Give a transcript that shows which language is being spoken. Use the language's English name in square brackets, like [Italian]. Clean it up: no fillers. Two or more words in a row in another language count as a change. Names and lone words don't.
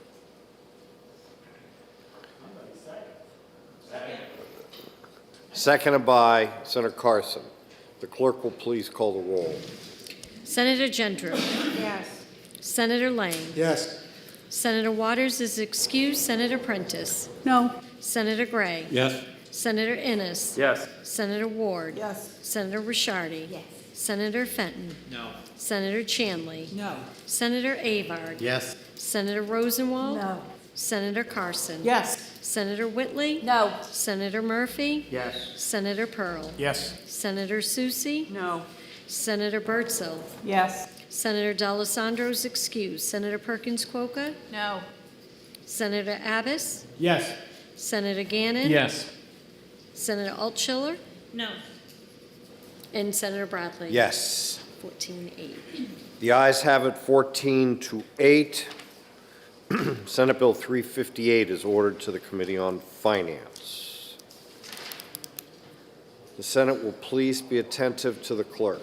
[English] Seconded by Senator Carson. The clerk will please call the roll. Senator Gendrew. Yes. Senator Lang. Yes. Senator Waters is excused. Senator Prentiss. No. Senator Gray. Yes. Senator Innes. Yes. Senator Ward. Yes. Senator Ricciardi. Yes. Senator Fenton. No. Senator Chanley. No. Senator Avard. Yes. Senator Rosenwald. No. Senator Carson. Yes. Senator Whitley. No. Senator Murphy. Yes. Senator Pearl. Yes. Senator Susie. No. Senator Bertzel. Yes. Senator D'Alessandro is excused. Senator Perkins Quokka. No. Senator Abbas. Yes. Senator Gannon. Yes. Senator Altschiller. No. And Senator Bradley. Yes. 14-8. The ayes have it 14-8. Senate Bill 358 is ordered to the Committee on Finance. The Senate will please be attentive to the clerk.